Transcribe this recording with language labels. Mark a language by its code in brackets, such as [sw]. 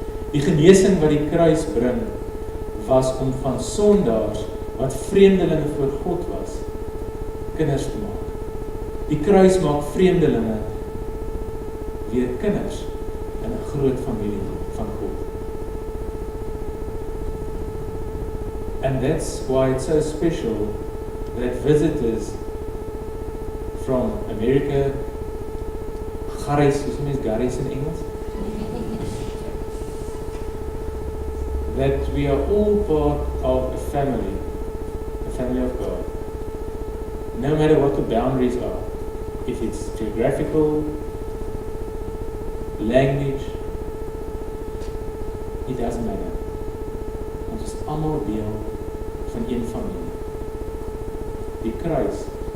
[af] Die genesing wat die kruis bring, was om van sondaars, wat vreemdelinge voor God was, kinders te maak. Die kruis maak vreemdelinge weer kinders in 'n groot familie van God. [en] And that's why it's so special that visitors from America, Garis, [af] hoe sê mens Garis in Engels? [en] That we are all part of a family of God. No matter what the boundaries are, if it's geographical, language, it doesn't matter. [af] Ons is almal deel van een familie. Die kruis